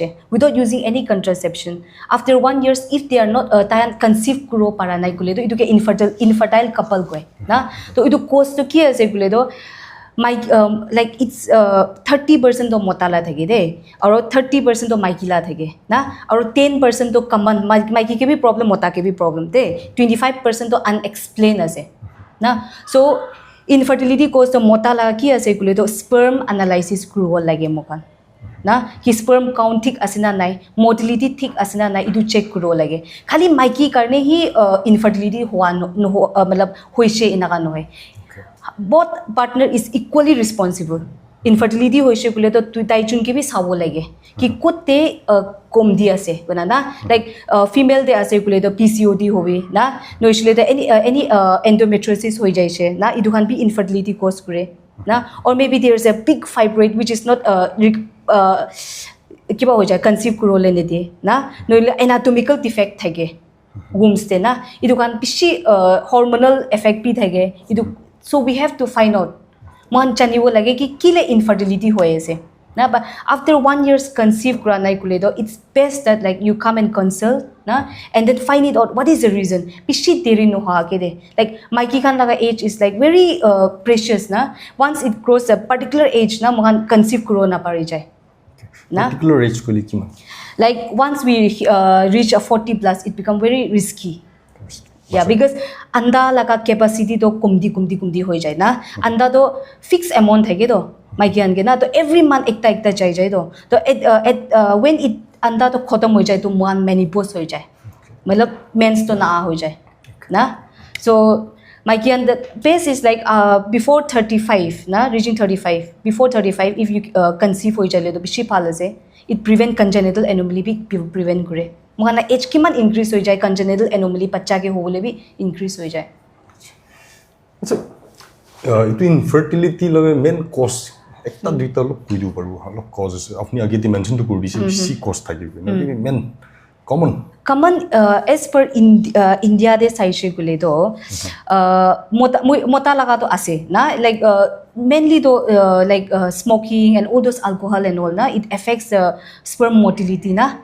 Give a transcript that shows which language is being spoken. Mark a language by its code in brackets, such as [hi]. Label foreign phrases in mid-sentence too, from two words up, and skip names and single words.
[en] without using any contraception after 1 years if they are not conceive [nag] kuro para nai kule to iduke infertile couple koi na to idu cause to ki ase kule do my [en] like it's [nag] 30% to motala thage de aur 30% to maikila thage na aur [en] 10% to common [nag] maiki ke bhi problem mota ke bhi problem de 25% to unexplained ase na [en] so infertility cause [nag] to motala ki ase kule do [en] sperm analysis [nag] kuro lage mokan na ki [en] sperm count [nag] thik asina nai motility thik asina nai idu check kuro lage khali maiki karne hi infertility hua no matlab hoise inaga no hai [en] both partner is equally responsible infertility [nag] hoise kule to tu tai chun ke bi sabo lage ki kote kom di ase bana na [en] like female [nag] de ase kule to PCOD hobe na no isle to [en] any endometriosis [nag] hoi jaise na idu kan bi [en] infertility cause [nag] kore na, [en] or maybe there's a big fibroid which is not [nag] kiba ho jay conceive kurole ne de na, noile [en] anatomical defect [nag] thage wombs te na, idu kan bishi [en] hormonal effect [nag] bi thage idu, [en] so we have to find out [nag] man chaniwo lage ki kile infertility hoye ase na. [en] But after 1 year's conceive [nag] kura nai kule do, [en] it's best that like you come and consult na, and then find it out what is the reason. [nag] Bishi deri no ha ke de, like maiki kan laga [en] age is like very precious [nag] na. [en] Once it grows a particular age [nag] na, mohan conceive kuro na pari jay na. [en] Particular age [nag] ko li kima, [en] like once we reach a 40 plus, it become very risky. Yeah, because [nag] anda laga capacity to kumdi hoi jay na. Anda to [en] fixed amount [nag] hai ke do maiki an ke na, to [en] every month [nag] ekta jai jay do, to [en] when it [nag] anda to khotam hoi jay to mohan menopause hoi jay, matlab mens to na hoi jay na. So maiki an, [en] the base is like before 35 na, reaching 35, before 35 if you conceive [nag] hoi jale to bishi phal ase, [en] it prevent congenital anomaly bi prevent kore. [nag] Mohana age kiman increase hoi jay, [en] congenital anomaly [nag] bachcha ke hobole bi increase hoi jay. Acha itu infertility lage [en] main cause [nag] ekta duita lo kuidu paru halo causes apni age ti mention to kuri si cause thaki na [en] main common [nag] as per India de saishe kule do mota laga to ase na, [en] like mainly do like smoking and all those alcohol and all na, it affects sperm motility na.